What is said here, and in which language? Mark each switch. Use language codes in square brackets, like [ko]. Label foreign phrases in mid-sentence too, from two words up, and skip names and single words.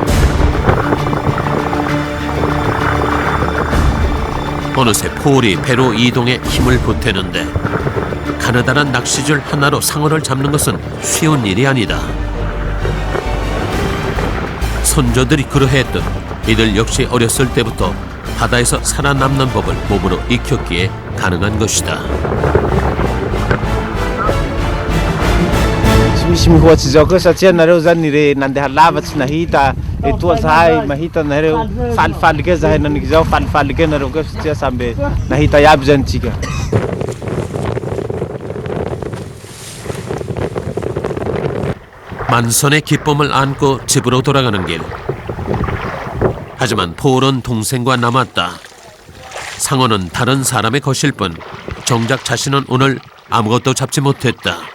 [ko] 어느새 폴이 배로 이동해 힘을 보태는데 가느다란 낚시줄 하나로 상어를 잡는 것은 쉬운 일이 아니다. 선조들이 그러했듯 이들 역시 어렸을 때부터 바다에서 살아남는 법을 몸으로 익혔기에 가능한 것이다. [mg] Misy mihoatsy zao koa satria nareo zany re nandeha lavatsy nahita etoa zahay mahita nareo falifaly ke zahay naniky zao falifaly ke nareo koa satria samby nahita iaby zany tsika. [ko] 만선의 기쁨을 안고 집으로 돌아가는 길. 하지만 폴은 동생과 남았다. 상어는 다른 사람의 것일 뿐 정작 자신은 오늘 아무것도 잡지 못했다.